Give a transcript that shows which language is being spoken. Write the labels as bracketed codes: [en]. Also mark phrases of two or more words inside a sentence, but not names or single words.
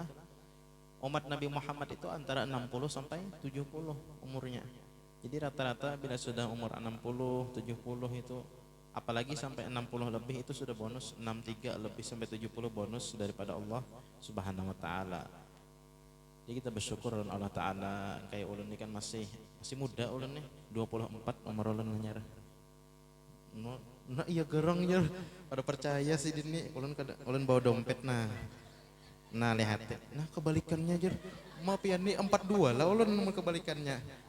[id] Umat Nabi Muhammad itu antara 60 sampai 70 umurnya. Jadi rata-rata bila sudah umur 60, 70 itu apalagi sampai 60 lebih itu sudah bonus, 63 lebih sampai 70 bonus daripada Allah [ar] Subhanahu wa taala. [id] Jadi kita bersyukur dengan Allah taala. [bjn] Kayak ulun ini kan masih muda ulun nih, 24 umur ulun nyara. Nah iya gerang ya, pada percaya sih ini ulun bawa dompet nah lihat, nah kebalikannya aja, maaf ya ini 42 lah ulun mau kebalikannya,